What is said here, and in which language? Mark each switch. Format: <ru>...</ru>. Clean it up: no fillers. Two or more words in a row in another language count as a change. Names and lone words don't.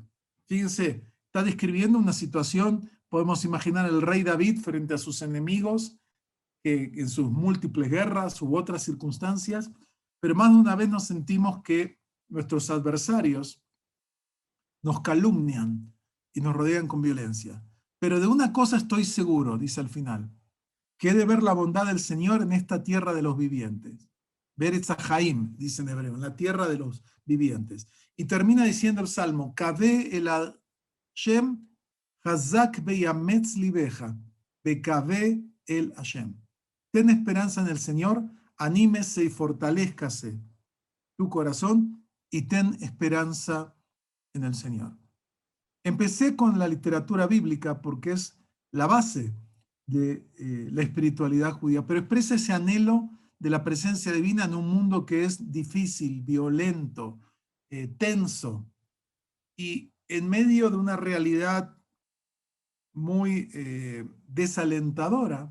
<es>Fíjense, está describiendo una situación, podemos imaginar el rey David frente a sus enemigos, que en sus múltiples guerras u otras circunstancias, pero más de una vez nos sentimos que nuestros adversarios nos calumnian y nos rodean con violencia. Pero de una cosa estoy seguro, dice al final, que he de ver la bondad del Señor en esta tierra de los vivientes.</es> <he>בארץ חיים,</he> <es>dice en hebreo, en la tierra de los vivientes. Y termina diciendo el Salmo:</es> <he>קוה אל השם חזק ויאמץ לבך וקוה אל השם.</he> <es>Ten esperanza en el Señor, anímese y fortalézcase tu corazón y ten esperanza en el Señor. Empecé con la literatura bíblica porque es la base de la espiritualidad judía, pero expresa ese anhelo de la presencia divina en un mundo que es difícil, violento, tenso, y en medio de una realidad muy desalentadora.</es>